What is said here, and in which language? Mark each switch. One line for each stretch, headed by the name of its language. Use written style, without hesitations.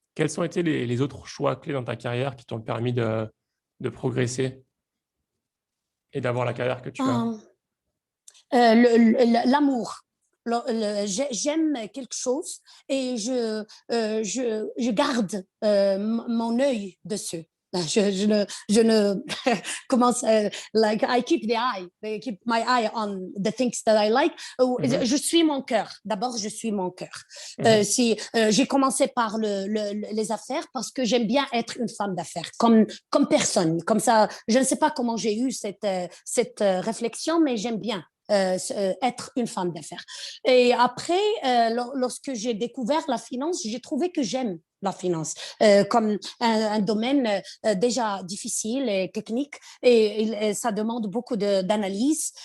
French: Quels ont été les autres choix clés dans ta carrière qui t'ont permis de progresser et d'avoir la carrière que tu as? Um, L'amour. J'aime quelque chose et je garde mon œil dessus. Je ne commence,
English: like, I keep I keep my eye on the things that I like. Mhm.
French: Je suis mon cœur. D'abord, je suis mon cœur. Mhm. Si j'ai commencé par les affaires parce que j'aime bien être une femme d'affaires, comme personne. Comme ça, je ne sais pas comment j'ai eu cette réflexion, mais j'aime bien être une femme d'affaires. Et après, lorsque j'ai découvert la finance, j'ai trouvé que j'aime la finance comme un domaine déjà difficile et technique et ça demande beaucoup d'analyse.